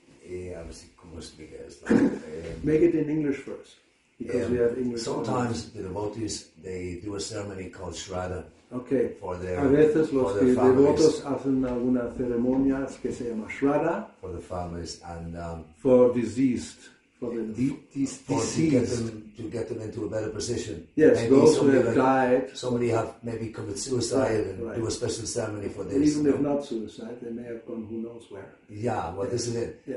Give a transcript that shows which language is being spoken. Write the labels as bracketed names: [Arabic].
[Spanish] A ver si cómo explica esto. [English] Make it in English first, because we have English. Sometimes the devotees, they do a ceremony called Shraddha. Okay. For their, [Spanish] a veces los [English] for their [Spanish] devotos hacen alguna ceremonia que se llama Shraddha. [English] For the families and for deceased, for the deceased. To get them into a better position. Yes, maybe those who have died. Somebody have maybe commit suicide and do a special ceremony for this. Even if not suicide, they may have gone who knows where. Yeah, well, this is it. Yeah.